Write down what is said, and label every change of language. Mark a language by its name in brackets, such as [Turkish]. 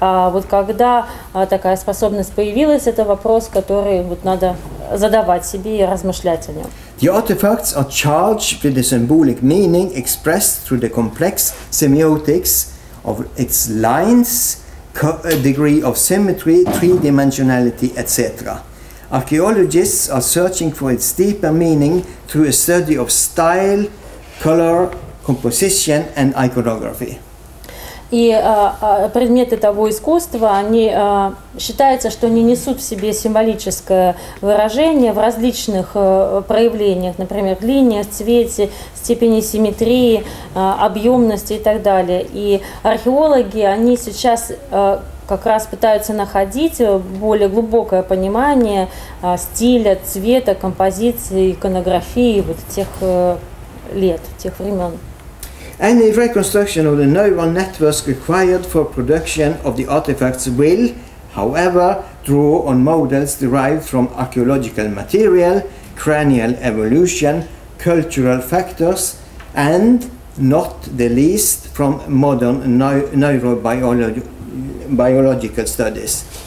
[Russian] А вот когда такая способность появилась, это вопрос, который вот надо задавать себе и размышлять о нем. [English] The artifacts are charged with the symbolic meaning expressed through the complex semiotics of its lines, degree of symmetry, three-dimensionality, etc. Archaeologists are searching for its deeper meaning through a study of style, color, composition and iconography. [Russian] И предметы того искусства, считается, что они несут в себе символическое выражение в различных проявлениях, например, линиях, цвете, степени симметрии, объемности и так далее. И археологи, они сейчас как раз пытаются находить более глубокое понимание стиля, цвета, композиции, иконографии вот тех лет, тех времен. [English] Any reconstruction of the neural networks required for production of the artifacts will, however, draw on models derived from archaeological material, cranial evolution, cultural factors, and not the least from modern neurobiological studies.